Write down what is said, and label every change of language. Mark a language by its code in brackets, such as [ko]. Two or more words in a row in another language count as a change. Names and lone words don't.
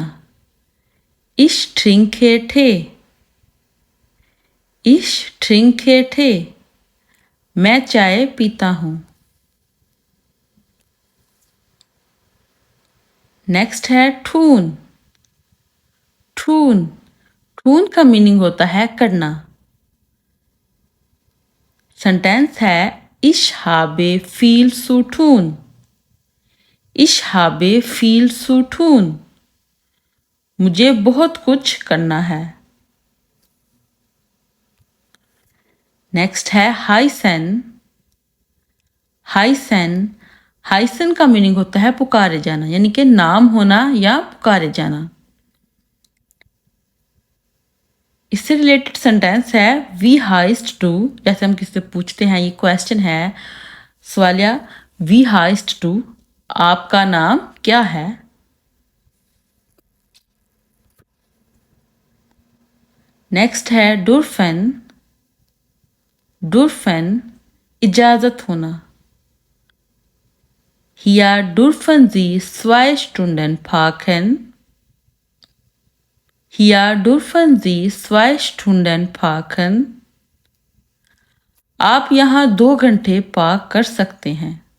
[de] Ich trinke Tee। Ich trinke Tee, [hi] मैं चाय पीता हूँ। नेक्स्ट है ठून। ठून ठून का मीनिंग होता है करना। सेंटेंस है [de] Ich habe viel zu tun। Ich habe viel zu tun, [hi] मुझे बहुत कुछ करना है। नेक्स्ट है हाइसन। हाइसन हाइसन का मीनिंग होता है पुकारे जाना, यानी कि नाम होना या पुकारे जाना। इससे रिलेटेड सेंटेंस है [de] Wie heißt du. [hi] जैसे हम किसी से पूछते हैं, ये क्वेश्चन है सवालिया, [de] Wie heißt du, [hi] आपका नाम क्या है। नेक्स्ट है डुरफन। डुरफन इजाजत होना। [de] Hier dürfen Sie 2 Stunden parken। Hier dürfen Sie 2 Stunden parken, [hi] आप यहाँ 2 घंटे पार्क कर सकते हैं।